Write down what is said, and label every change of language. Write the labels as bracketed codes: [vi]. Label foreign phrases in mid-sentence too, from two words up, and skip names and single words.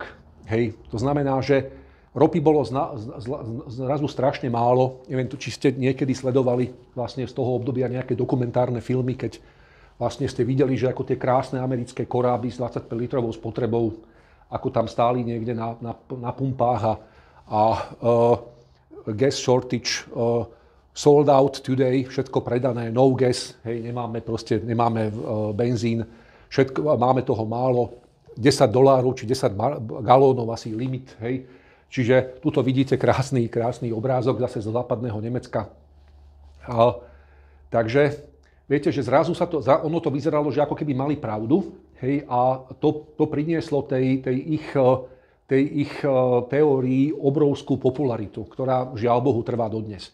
[sk] To znamená, že ropy bolo zrazu strašne málo. Neviem, či ste niekedy sledovali vlastne z toho obdobia nejaké dokumentárne filmy, keď vlastne ste videli, že ako tie krásne americké koráby s 25-litrovou spotrebou, ako tam stáli niekde na pumpách a [en] gas shortage, sold out today, [sk] všetko predané, [en] no gas, [sk] nemáme benzín, máme toho málo, $10 či 10 galónov asi limit, hej. Čiže tuto vidíte krásny obrázok zase zo západného Nemecka. Takže viete, že zrazu ono to vyzeralo, že ako keby mali pravdu, hej, a to prinieslo tej ich teórii obrovskú popularitu, ktorá žiaľ Bohu trvá dodnes.